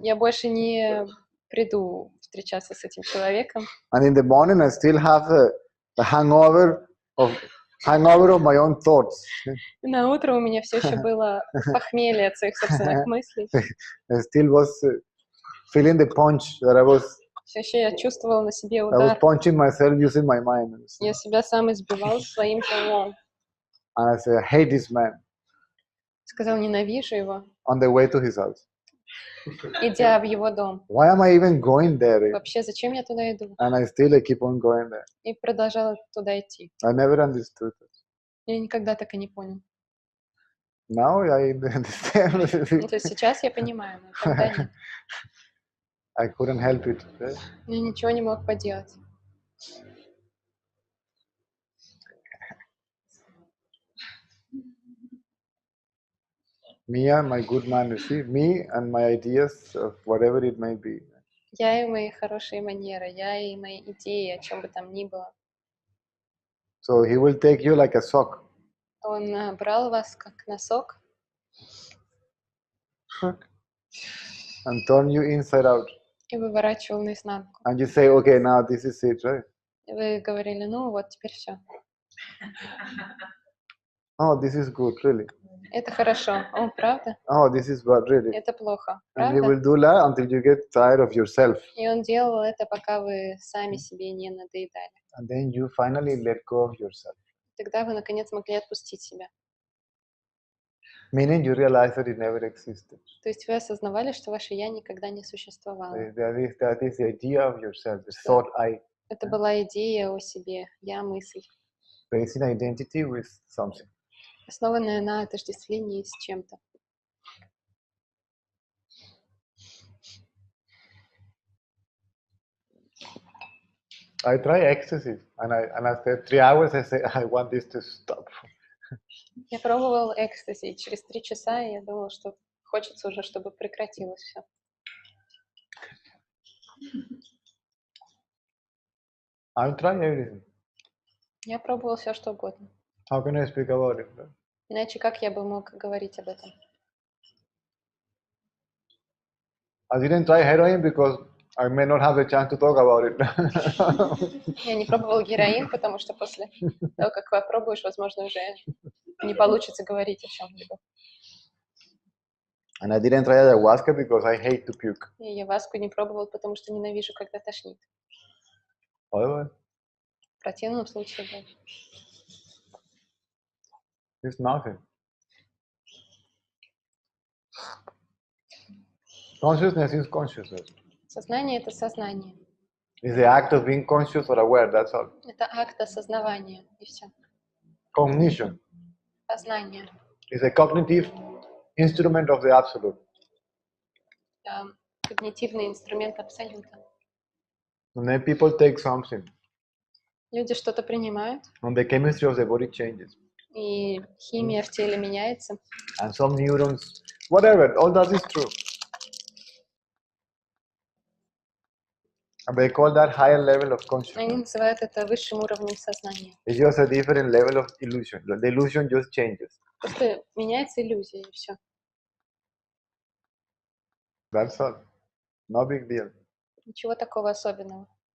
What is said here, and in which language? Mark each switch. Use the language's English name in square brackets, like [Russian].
[Russian] Я больше не приду встречаться с этим человеком. [English] And in the morning, I still have the hangover of my own thoughts. [Russian] И на утро у меня все еще было похмелье от своих собственных мыслей. [English] I still was feeling the punch that I was [Russian] Все еще я чувствовала на себе [English] I was [Russian] удар. [English] punching myself using my mind. [Russian] Я себя сам избивал своим же умом. [English] And I said, I hate this man [Russian] Сказал, ненавижу его, [English] on the way to his house. [Russian] идя в его дом. [English] Why am I even going there? [Russian] Вообще, зачем я туда иду? [English] And I keep on going there. [Russian] И продолжала туда идти. [English] I never understood it. [Russian] Я никогда так и не понял. [English] Now I understand. [Russian] Ну, то есть сейчас я понимаю, но тогда нет. [English] I couldn't help it. Right? [Russian] Я ничего не мог поделать. [English] Me and my good manners. See, me and my ideas of whatever it may be. [Russian] Я и мои хорошие манеры, я и мои идеи, о чем бы там ни было. [English] So he will take you like a sock. [Russian] Он брал вас как носок [English] And turn you inside out. [Russian] и выворачивал наизнанку. [English] And you say, okay, now this is it, right? [Russian] И вы говорили, ну вот теперь все. [English] Oh, this is good, really. [Russian] Это хорошо. О, правда? [English] Oh, this is bad, really. [Russian] Это плохо. [English] And he [Russian] Правда? [English] will do that until you get tired of yourself. [Russian] И он делал это, пока вы сами себе не надоедали. [English] And then you finally let go of yourself. [Russian] Тогда вы, наконец, могли отпустить себя. [English] Meaning you realize that it never existed. [Russian] То есть вы осознавали, что ваше «я» никогда не существовало. [English] That is the idea of yourself, the thought I, [Russian] Это была идея о себе, «я» — мысль, [English] based in identity with something. [Russian] основанная на отождествлении с чем-то. [English] I try ecstasy, and after 3 hours I say, I want this to stop. [Russian] Я пробовал экстази, и через 3 часа я думала, что хочется уже, чтобы прекратилось все. [English] I'll try everything. [Russian] Я пробовал все, что угодно. [English] How can I speak about it? Right? [Russian] Иначе как я бы мог говорить об этом? [English] I didn't try heroin because I may not have a chance to talk about it. [Russian] Я не пробовал героин, потому что после того, как попробуешь, возможно, уже не получится говорить о чем-либо. [English] And I didn't try ayahuasca because I hate to puke. [Russian] И я васку не пробовал, потому что ненавижу, когда тошнит. [English] Otherwise, [Russian] В противном случае, да. [English] it's nothing. Consciousness is consciousness. [Russian] Сознание — это сознание. [English] It's the act of being conscious or aware, that's all. [Russian] Это акт осознавания, и все. [English] Cognition [Russian] Сознание. [English] is a cognitive instrument of the absolute. [Russian] Когнитивный инструмент абсолюта. [English] And then people take something, [Russian] Люди что-то принимают, [English] and the chemistry of the body changes. [Russian] и химия в теле меняется, [English] And some neurons, whatever, all that is true. And they call that higher level of [Russian] они [English] consciousness. [Russian] называют это высшим уровнем сознания. [English] It's just a different level of illusion. The illusion just changes. [Russian] Просто меняется иллюзия, и все. [English] That's all. No big deal. [Russian] Ничего такого особенного.